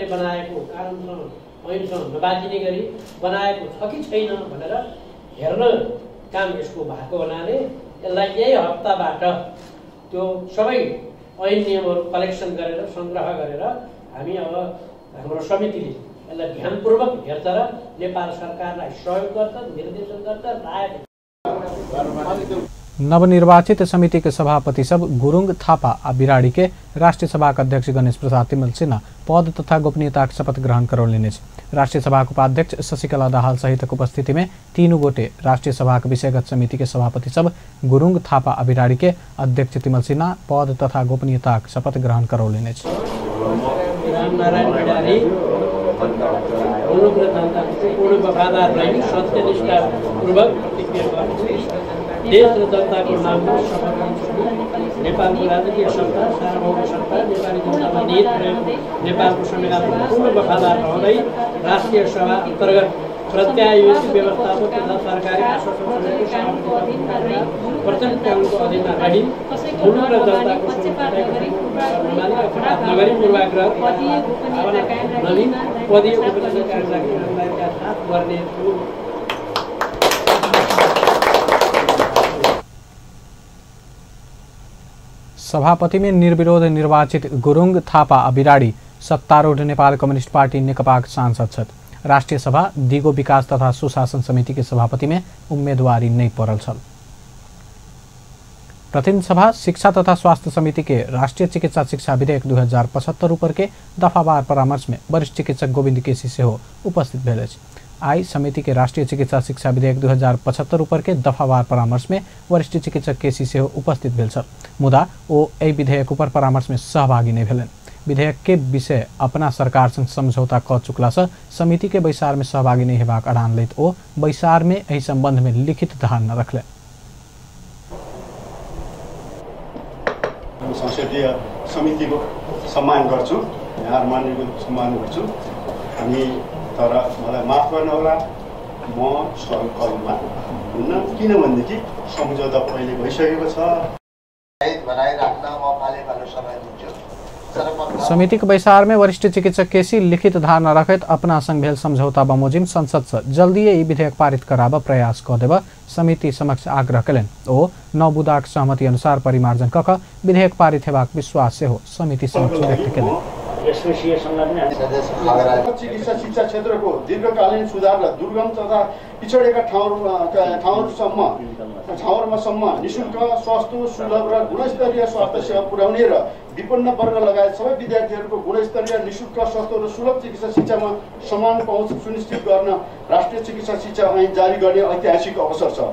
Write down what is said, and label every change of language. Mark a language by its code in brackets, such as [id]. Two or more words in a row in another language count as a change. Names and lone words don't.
[ne] बनाएको कानुनसँग ऐनसँग नबाजिने गरी बनाएको छ कि छैन भनेर हेर्न काम यसको भएको हुनाले यसलाई यही हप्ताबाट त्यो सबै ऐन नियमहरू कलेक्सन गरेर सङ्ग्रह गरेर हामी अब हाम्रो समितिले यसलाई ध्यानपूर्वक हेर्छ र नेपाल सरकारलाई सहयोग गर्छ, निर्देशन गर्छ, राय। [mai] नवनिर्वाचित समिति के सभापति सब गुरुङ थापा आ बिराड़ी के राष्ट्रीय सभा का अध्यक्ष गणेश प्रसाद तिमल सिन्हा पद तथा गोपनीयता शपथ ग्रहण करौलिने। राष्ट्रीय सभा के उपाध्यक्ष शशिकला दाहाल सहित उपस्थिति में तीनों गोटे राष्ट्रीय सभा के विषयगत समिति के सभापति सब गुरुङ थापा आ बिराड़ी के अध्यक्ष तिमल सिन्हा पद तथा गोपनीयता शपथ ग्रहण करौलिने। [ne] रामनारायण बिराड़ी पूर्ण वफादार रही सत्यनिष्ठापूर्वक प्रतिज्ञा गर्छु। देश र जनताको नाममा शपथ लिन्छु। नेपालको राजकीय सत्ता, सार्वभौम सत्ता, नेपाली जनतामा निहित रहेको नेपालको संविधानमा पूर्ण वफादार रहँदै राष्ट्रिय सभा अन्तर्गत प्रत्यायोजित व्यवस्थापन तथा सरकारी प्रचलित कानुनको अधीनमा रही मुलुक र जनताको नगरी पूर्वाग्रह नदी पदीय गोपनीयता कायमका साथ गर्नेछु। [mai] सभापति में निर्विरोध निर्वाचित गुरुङ थापा आ बिराड़ी सत्तारूढ़ नेपाल कम्युनिस्ट पार्टी नेकपा सांसद छन्। राष्ट्रीय सभा दिगो विकास तथा सुशासन समिति के सभापति में उम्मेदवारी नहीं पड़ल छल। प्रतिनिधि सभा शिक्षा तथा स्वास्थ्य समिति के राष्ट्रीय चिकित्सा शिक्षा विधेयक 2075 ऊपर के दफावार परामर्श में वरिष्ठ चिकित्सक गोविंद केसी सेहो उपस्थित भेल। आई समिति के राष्ट्रीय चिकित्सा शिक्षा विधेयक 2075 ऊपर के दफावार परामर्श में वरिष्ठ चिकित्सक केसी सेहो उपस्थित भेल छल। मुदा ओ एहि विधेयक ऊपर परामर्श में सहभागी नहीं भेलन। विधेयक के विषय अपना सरकार संग समझौता क चुकला से समिति के बैसार में सहभागी नहीं हेबाक अड़ान लैत ओ बैसार में एहि संबंध में लिखित धारणा रखले। [ne] संसदीय समितिको सम्मान गर्छु, यहाँ मान्यको सम्मान गर्छु। हामी तर मलाई माफ गर्न होला, म सहयोगमा हुन्न, किनभनेदेखि सम्झौता पहिले भइसकेको छ। [mai] समिति के बैसार में वरिष्ठ चिकित्सक केसी लिखित धारणा रखत अपना संग भेल समझौता बमोजिम संसद से जल्दी ई विधेयक पारित कराब प्रयास क देब समिति समक्ष आग्रह कयलनि। ओ 9 बुदाक सहमति अनुसार परिमार्जन कक विधेयक पारित हेबाक विश्वास सेहो समिति समक्ष व्यक्त कयलनि। [ne] चिकित्सा शिक्षा क्षेत्रको दीर्घकालीन सुधार र दुर्गम तथा पिछडेका ठाउँहरूमा निःशुल्क, सस्तो, सुलभ र गुणस्तरीय स्वास्थ्य सेवा पुर्याउने र विपन्न वर्ग लगायत सबै विद्यार्थीहरूको गुणस्तरीय, निःशुल्क, सस्तो र सुलभ चिकित्सा शिक्षामा समान पहुँच सुनिश्चित गर्न राष्ट्रिय चिकित्सा शिक्षा ऐन जारी गर्ने ऐतिहासिक अवसर छ।